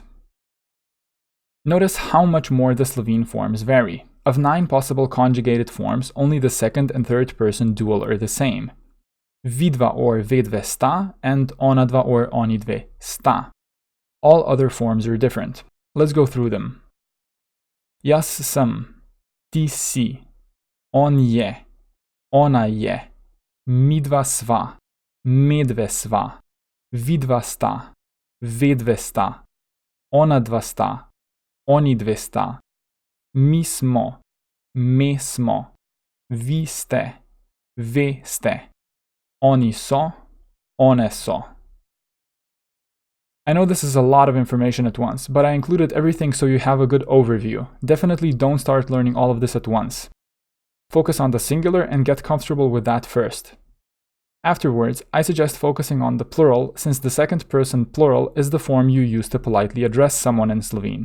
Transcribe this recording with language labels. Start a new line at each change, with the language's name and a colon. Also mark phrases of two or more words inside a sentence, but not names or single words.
English: Notice how much more the Slovene forms vary. Of 9 possible conjugated forms, only the second and third person dual are the same.
Slovenian: Vidva or vedve sta and onadva or onidve sta.
English: All other forms are different. Let's go through them.
Slovenian: Jaz sem, ti si, on je, ona je, midva sva, medve sva, vidva sta, vedve sta, ona dva sta, oni dve sta, mi smo, me smo, vi ste, ve ste, oni so, one so.
English: I know this is a lot of information at once, but I included everything so you have a good overview. Definitely don't start learning all of this at once. Focus on the singular and get comfortable with that first. Afterwards, I suggest focusing on the plural, since the second person plural is the form you use to politely address someone in Slovene.